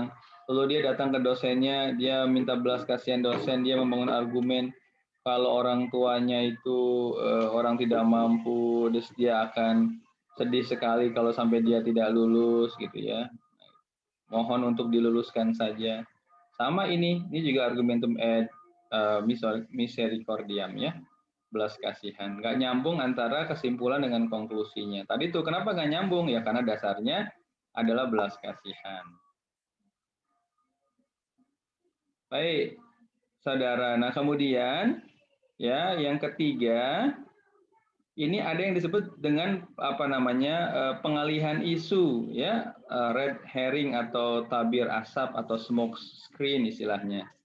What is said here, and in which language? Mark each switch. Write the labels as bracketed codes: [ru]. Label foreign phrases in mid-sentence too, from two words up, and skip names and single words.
[id] Lalu dia datang ke dosennya, dia minta belas kasihan dosen, dia membangun argumen kalau orang tuanya itu orang tidak mampu, terus dia akan sedih sekali kalau sampai dia tidak lulus gitu ya. Mohon untuk diluluskan saja. Sama ini juga [la] argumentum ad misericordiam [id] ya, belas kasihan. Nggak nyambung antara kesimpulan dengan konklusinya. Tadi tuh kenapa nggak nyambung? Ya karena dasarnya adalah belas kasihan. Baik, saudara. Nah kemudian ya yang ketiga, ini ada yang disebut dengan apa namanya pengalihan isu ya, [en] red herring [id] atau tabir asap atau [en] smoke screen [id] istilahnya.